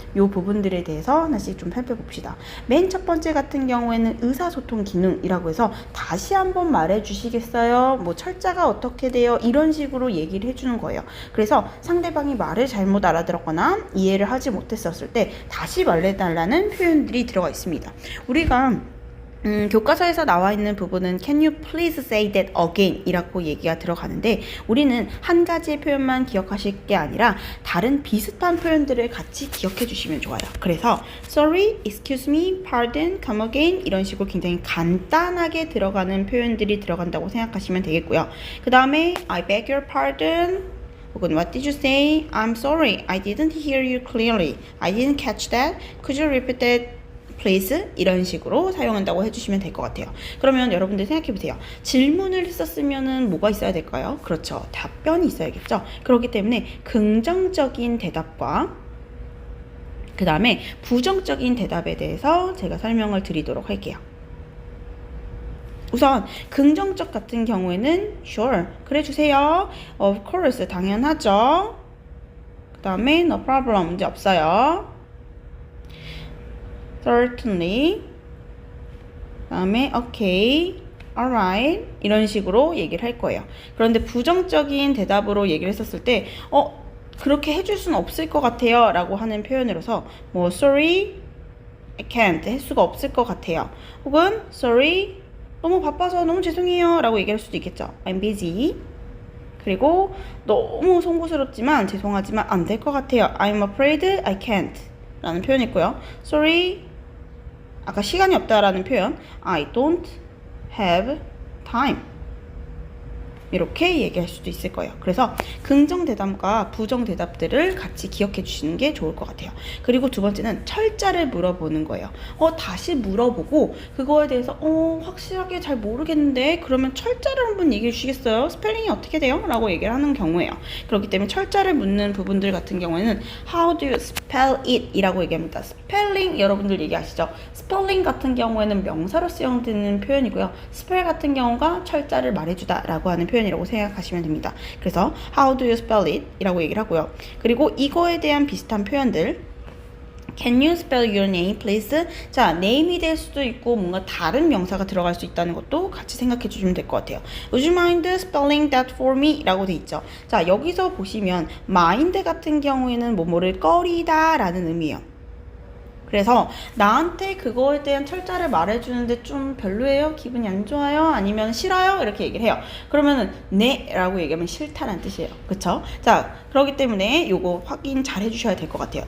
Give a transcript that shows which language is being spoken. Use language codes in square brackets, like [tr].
[ko] 이 부분들에 대해서 하나씩 좀 살펴봅시다. 맨 첫 번째 같은 경우에는 의사소통 기능이라고 해서 다시 한번 말해 주시겠어요? 뭐 철자가 어떻게 돼요? 이런 식으로 얘기를 해주는 거예요. 그래서 상대방이 말을 잘못 알아들었거나 이해를 하지 못했었을 때 다시 말해달라는 표현들이 들어가 있습니다. 우리가 교과서에서 나와 있는 부분은 [en] Can you please say that again? [ko] 이라고 얘기가 들어가는데 우리는 한 가지의 표현만 기억하실 게 아니라 다른 비슷한 표현들을 같이 기억해 주시면 좋아요. 그래서 [en] sorry, excuse me, pardon, come again [ko] 이런 식으로 굉장히 간단하게 들어가는 표현들이 들어간다고 생각하시면 되겠고요. 그 다음에 [en] I beg your pardon [ko] 혹은 [en] What did you say? I'm sorry, I didn't hear you clearly. I didn't catch that. Could you repeat that? [ko] please 이런 식으로 사용한다고 해주시면 될 것 같아요. 그러면 여러분들 생각해보세요. 질문을 했었으면 뭐가 있어야 될까요? 그렇죠. 답변이 있어야겠죠. 그렇기 때문에 긍정적인 대답과 그 다음에 부정적인 대답에 대해서 제가 설명을 드리도록 할게요. 우선 긍정적 같은 경우에는 [en] sure, [ko] 그래 주세요. [en] of course, [ko] 당연하죠. 그 다음에 [en] no problem, [ko] 문제 없어요. [en] certainly, [ko] 그 다음에 [en] okay, alright [ko] 이런 식으로 얘기를 할 거예요. 그런데 부정적인 대답으로 얘기를 했었을 때 그렇게 해줄 수는 없을 것 같아요 라고 하는 표현으로서 뭐 [en] sorry, I can't [ko] 할 수가 없을 것 같아요. 혹은 [en] sorry, [ko] 너무 바빠서 너무 죄송해요 라고 얘기할 수도 있겠죠. [en] I'm busy. [ko] 그리고 너무 송구스럽지만 죄송하지만 안 될 것 같아요. [en] I'm afraid I can't [ko] 라는 표현이 있고요. [en] sorry, [ko] 아까 시간이 없다라는 표현 [en] I don't have time [ko] 이렇게 얘기할 수도 있을 거예요. 그래서 긍정 대답과 부정 대답들을 같이 기억해 주시는 게 좋을 것 같아요. 그리고 두 번째는 철자를 물어보는 거예요. 다시 물어보고 그거에 대해서 확실하게 잘 모르겠는데 그러면 철자를 한번 얘기해 주시겠어요? 스펠링이 어떻게 돼요? 라고 얘기를 하는 경우예요. 그렇기 때문에 철자를 묻는 부분들 같은 경우에는 [en] How do you spell it? [ko] 이라고 얘기합니다. 스펠링 여러분들 얘기하시죠? 스펠링 같은 경우에는 명사로 사용되는 표현이고요. 스펠 같은 경우가 철자를 말해주다 라고 하는 표현이라고 생각하시면 됩니다. [en] 그래서 How do you spell it? [ko] 이라고 얘기를 하고요. 그리고 이거에 대한 비슷한 표현들 [en] Can you spell your name please? [ko] 자, name이 될 수도 있고 뭔가 다른 명사가 들어갈 수 있다는 것도 같이 생각해 주시면 될 것 같아요. [en] Would you mind spelling that for me? [ko] 라고 돼 있죠. 자, 여기서 보시면 mind 같은 경우에는 뭐뭐를 꺼리다 라는 의미예요. 그래서 나한테 그거에 대한 철자를 말해주는데 좀 별로예요? 기분이 안 좋아요? 아니면 싫어요? 이렇게 얘기를 해요. 그러면은 네 라고 얘기하면 싫다라는 뜻이에요. 그쵸? 자, 그렇기 때문에 요거 확인 잘 해주셔야 될 것 같아요.